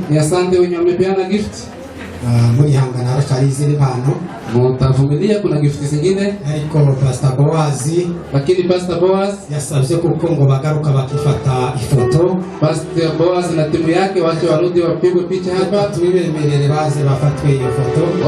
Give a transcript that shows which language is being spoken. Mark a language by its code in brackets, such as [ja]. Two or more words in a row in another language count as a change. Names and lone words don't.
[sw] Ni asante wenye wamepeana gift. [rw] Muri hangana haracari izindi mpano. [sw] Mutavumilia, kuna gift zingine. [rw] Ariko Pastor Boaz, [sw] lakini Pastor Boaz [rw] yasabye kuko ngo bagaruka bakifata ifoto. [sw] Pastor Boaz na timu yake wache warudi wapigwe picha hapa. [rw] Tubibemerere baze bafatwe iyo foto.